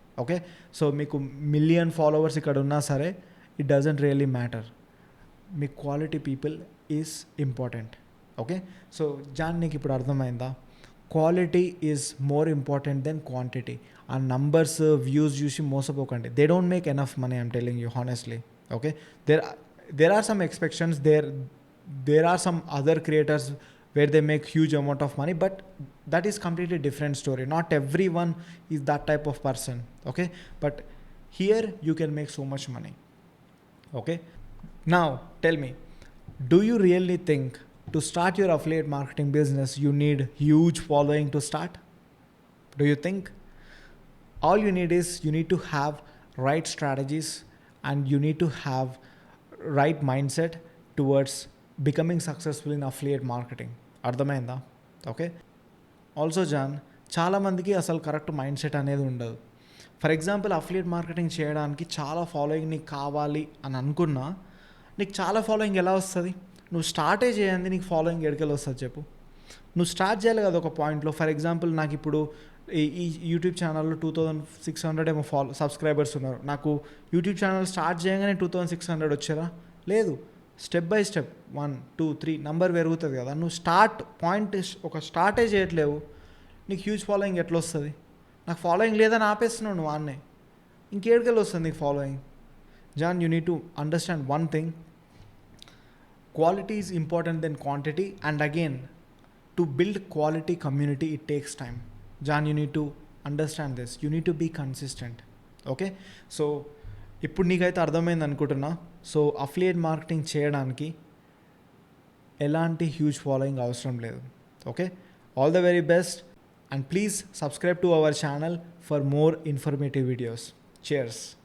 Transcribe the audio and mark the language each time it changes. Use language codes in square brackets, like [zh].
[en] okay, so [te] మీకు 1,000,000 followers ఇక్కడ ఉన్నా సరే [en] It doesn't really matter, మీ quality people is important. Okay, so John [te] నీకు ఇప్పుడు అర్థమైందా? [en] Quality is more important then quantity. [te] ఆ నంబర్స్ వ్యూస్ చూసి మోసపోకండి. [en] They don't make enough money, I'm telling you honestly. Okay, there are some expectations, there are some other creators where they make huge amount of money, but that is completely different story. Not everyone is that type of person. Okay, but here you can make so much money. Okay, now tell me, do you really think to start your affiliate marketing business you need huge following to start? Do you think? All you need is you need to have right strategies and you need to have right mind set towards becoming successful in affiliate marketing. [te] అర్థమైందా? Okay, also John, చాలామందికి అసలు correct mind set అనేది ఉండదు. For example affiliate marketing చేయడానికి చాలా following నీకు కావాలి అని అనుకున్నా, నీకు చాలా ఫాలోయింగ్ ఎలా వస్తుంది? నువ్వు స్టార్టే చేయండి, నీకు ఫాలోయింగ్ ఎక్కడికెళ్ళి వస్తుంది చెప్పు? నువ్వు స్టార్ట్ చేయాలి కదా ఒక పాయింట్లో. ఫర్ ఎగ్జాంపుల్ నాకు ఇప్పుడు ఈ యూట్యూబ్ ఛానల్లో 2,600 ఏమో సబ్స్క్రైబర్స్ ఉన్నారు. నాకు యూట్యూబ్ ఛానల్ స్టార్ట్ చేయగానే 2,600 వచ్చారా? లేదు. స్టెప్ బై స్టెప్ 1, 2, 3 నంబర్ పెరుగుతుంది కదా. నువ్వు స్టార్ట్ పాయింట్ ఒక స్టార్టే చేయట్లేవు, నీకు హ్యూజ్ ఫాలోయింగ్ ఎట్లా వస్తుంది? నాకు ఫాలోయింగ్ లేదని ఆపేస్తున్నావు నువ్వు ఆన్నే, ఇంకేడికెళ్ళి వస్తుంది నీకు following? [en] John, you need to understand one thing, quality is important than quantity, and again to build quality community it takes time. John, you need to understand this, you need to be consistent. Okay, so [te] ఇప్పుడు నీకైతే అర్థమైంది అనుకుంటున్నా. So affiliate marketing చేయడానికి ఎలాంటి huge following అవసరం లేదు. [en] Okay, all the very best and please subscribe to our channel for more informative videos. Cheers.